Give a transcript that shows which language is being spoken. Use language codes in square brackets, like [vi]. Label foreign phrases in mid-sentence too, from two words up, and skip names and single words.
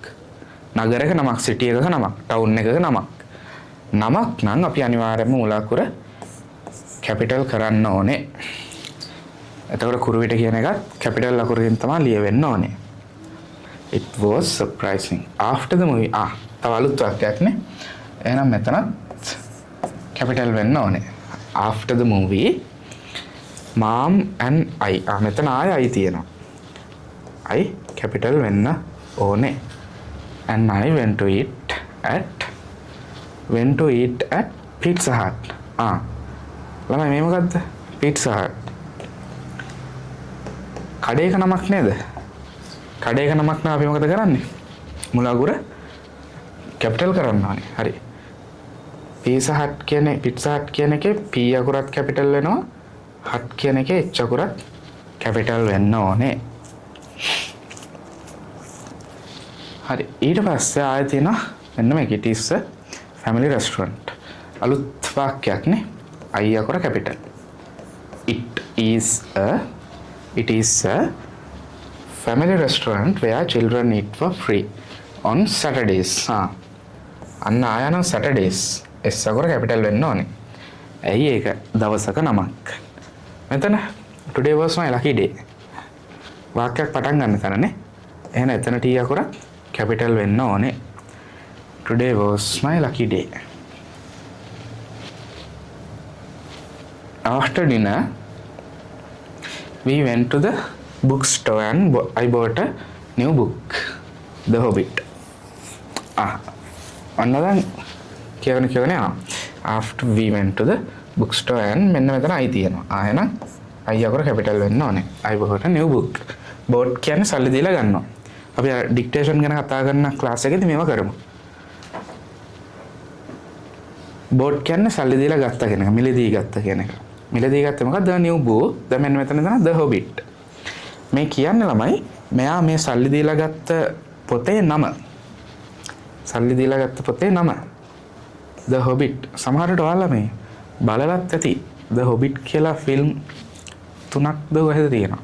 [si] නගරයක නමක්, city එකක නමක්, town එකක නමක්. නමක් නම් අපි අනිවාර්යයෙන්ම මුල අකුර කැපිටල් කරන්න ඕනේ. එතකොට Kuruvita කියන එකත් කැපිටල් අකුරකින් තමයි ලියවෙන්න ඕනේ. [en] It was surprising. After the movie [si] තව අලුත් වාක්‍යයක් නේ. එහෙනම් මෙතනත් කැපිටල් වෙන්න ඕනේ. [en] After the movie mom and I [si] මෙතන I තියෙනවා. I කැපිටල් වෙන්න ඕනේ. [en] and I went to eat at Pizza Hut. [si] ළමයි මේ මොකද්ද? Pizza Hut. කඩේක නමක් නේද? කඩේක නමක් නම් අපි මොකද කරන්නේ? මුල අකුර කැපිටල් කරන්න ඕනේ. හරි. Pizza Hut කියන එකේ P අකුරත් කැපිටල් වෙනවා. Hut කියන එකේ H අකුරත් කැපිටල් වෙන්න ඕනේ. හරි ඊට පස්සේ ආයෙ තියෙනවා මෙන්න මේක [en] it is a family restaurant. [si] අලුත් වාක්‍යයක් නේ. I අකුර capital. [en] It is a family restaurant where children eat for free on Saturdays. [si] අන්න ආයනම් Saturdays. S අකුර capital වෙන්න ඕනේ. ඇයි ඒක දවසක නමක්. මෙතන [en] today was my lucky day. [si] වාක්‍යයක් පටන් ගන්න තැනනේ. එහෙනම් එතන T අකුර capital වෙන්න ඕනේ. [en] Today was my lucky day. After dinner, we went to the bookstore and I bought a new book, The Hobbit. Another කියවනේ after we went to the bookstore and [si] මෙන්න මෙතන I තියෙනවා. එහෙනම් I අකුර capital වෙන්න ඕනේ. [en] I bought a new book. [si] bought කියන්නේ සල්ලි දීලා ගන්නවා. අපි dictation ගැන කතා කරන ක්ලාස් එකේදී මේව කරමු. bought කියන්නේ සල්ලි දීලා ගත්ත කියන එක, මිලදී ගත්ත කියන එක. මිලදී ගත්තේ මොකක්ද? [en] The new book. [si] දැන් මෙන්න මෙතන තමයි The Hobbit. මේ කියන්නේ ළමයි මෙයා මේ සල්ලි දීලා ගත්ත පොතේ නම. සල්ලි දීලා ගත්ත පොතේ නම. The Hobbit. සමහරට ඔයාලා මේ බලලත් ඇති. The Hobbit කියලා ෆිල්ම් 3ක්ද වහද තියෙනවා.